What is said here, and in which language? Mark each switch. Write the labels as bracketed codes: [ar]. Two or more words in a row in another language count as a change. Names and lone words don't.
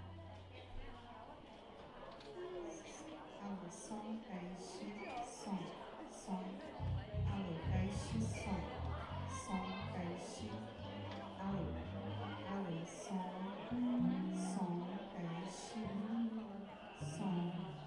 [pt] Alô, som, teste, som. Som. Alô, teste, som. Som, teste. Alô. Alô, som. Som, teste. Som.